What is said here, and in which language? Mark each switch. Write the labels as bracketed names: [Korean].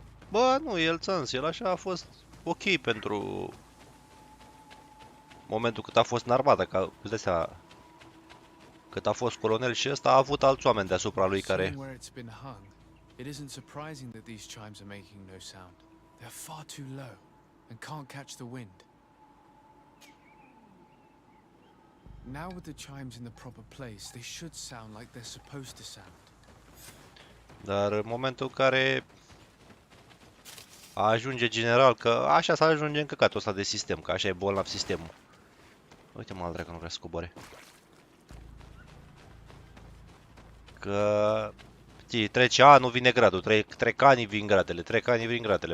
[Romanian] Bă, nu, el țăns, el așa a fost ok pentru momentul cât a fost în armată, că îți dai seama, cât a fost colonel și ăsta a avut alți oameni deasupra lui care... [English] It isn't surprising that these chimes are making no sound. They're far too low and can't catch the wind. Now with the chimes in the proper place, they should sound like they're supposed to sound. [Romanian] Dar în momentul în care ajunge general, că așa s-a ajunge în căcatul ăsta de sistem, că așa e bolnav sistemul. Uite-mă al dracu, nu vrea să cobore. Că... trece anul, vine gradul, trec ani, vin gradele, trec ani, vin gradele.